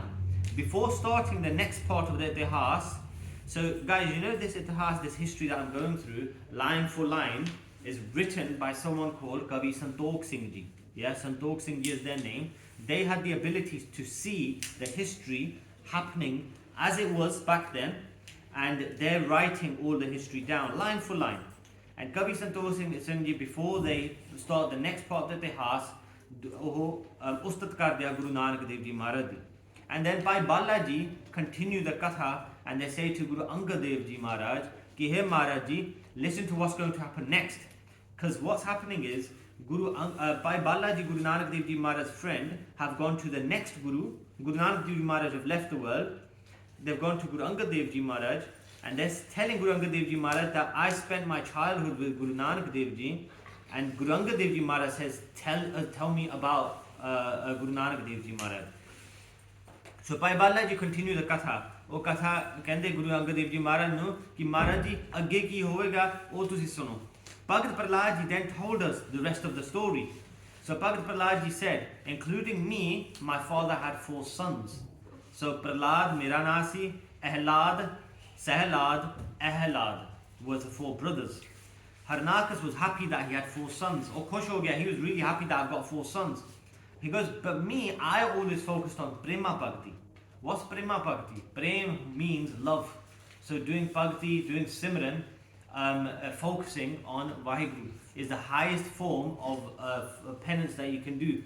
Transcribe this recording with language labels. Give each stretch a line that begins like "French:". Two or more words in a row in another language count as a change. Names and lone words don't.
English: Before starting the next part of the Itihas, so guys, you know this Itihas, this history that I'm going through, line for line, is written by someone called Kavi Santokh Singh Ji. Yeah, Santokh Singh Ji is their name. They had the ability to see the history happening as it was back then, and they're writing all the history down, line for line. And Kavi Santokh Singh Ji, before they start the next part of the Itihas,
Punjabi: ਉਸਤਾਦ ਕਰ ਦਿੱਤਾ
English: Guru Nanak Dev Ji Maharaj. And then by Balaji continue the Katha, and they say to Guru Angad Dev Ji Maharaj, ki hey Maharaj Ji, listen to what's going to happen next. Because what's happening is, by Balaji, Guru Nanak Dev Ji Maharaj's friend, have gone to the next Guru. Guru Nanak Dev Ji Maharaj have left the world. They've gone to Guru Angad Dev Ji Maharaj, and they're telling Guru Angad Dev Ji Maharaj that I spent my childhood with Guru Nanak Dev Ji, and Guru Angad Dev Ji Maharaj says, tell me about Guru Nanak Dev Ji Maharaj. So by Balaji continue the Katha.
Punjabi: ਉਹ ਕਥਾ ਕਹਿੰਦੇ ਗੁਰੂ ਅੰਗਦ ਦੇਵ ਜੀ ਮਹਾਰਾਜ ਨੂੰ ਕਿ ਮਹਾਰਾਜ ਜੀ ਅੱਗੇ ਕੀ ਹੋਵੇਗਾ ਉਹ ਤੁਸੀਂ ਸੁਣੋ.
English: Bhagat Prahlad Ji then told us the rest of the story. So Bhagat Prahlad Ji said, including me, my father had 4 sons. So Prahlad,
Punjabi: ਮੇਰਾ ਨਾਮ ਸੀ,
English: Ahlad, Sahlad, Ahlad was the 4 brothers. Harnakas was happy that he had 4 sons.
Punjabi: ਓਹ, ਖੁਸ਼ ਹੋ ਗਿਆ,
English: he was really happy that I've got 4 sons. He goes, but me, I always focused on prema bhakti. What's prema bhakti? Prem means love. So doing bhakti, doing simran, focusing on Vaheguru is the highest form of penance that you can do.